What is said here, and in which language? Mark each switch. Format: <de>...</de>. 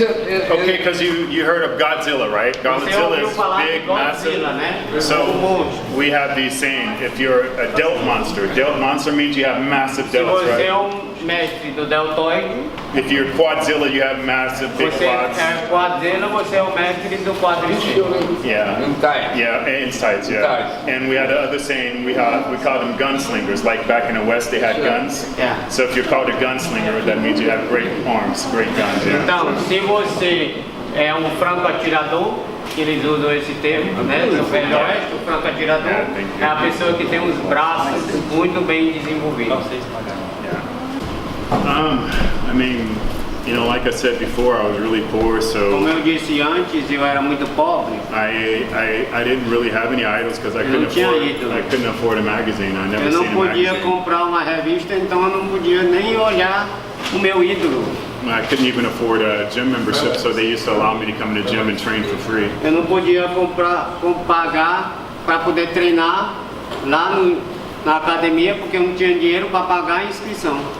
<en>Okay, because you heard of Godzilla, right? Godzilla is big, massive. So we have these saying, if you're a delt monster means you have massive delts,</en> <pt>Se você é</pt> <en>right?</en> <pt>mestre do deltoide,</pt> <en>If you're Quadzilla, you have massive big</en> <pt>você</pt> <en>quads.</en> <pt>é quadzilla, você é o mestre do quadriciclo.</pt> <en>Yeah. in time. Yeah, in tights, yeah. Tights. And we had another saying, we called them gunslingers. Like back in the West, they had guns. Yeah. So if you're called a gunslinger, that means you have great arms, great guns, yeah.</en> <pt>Então, se você é um franco-atirador, que eles usam esse termo, né? No Velho Oeste, o franco-atirador é a pessoa que tem os braços muito bem desenvolvidos.</pt> <en>I mean, you know, like I said before, I was really poor, so</en> <pt>Como eu disse antes, eu era muito pobre.</pt> <en>I didn't really have any idols because I</en> <pt>Eu não tinha ídolos.</pt> <en>couldn't afford a magazine. I never</en> <pt>Eu não</pt> <en>seen a</en> <pt>podia</pt> <en>magazine.</en> <pt>comprar uma revista, então eu não podia nem olhar o meu ídolo.</pt> <en>I couldn't even afford a gym membership, so they used to allow me to come to the gym and train for free.</en> <pt>Eu não podia pagar para poder treinar lá na academia, porque eu não tinha dinheiro para pagar a inscrição.</pt>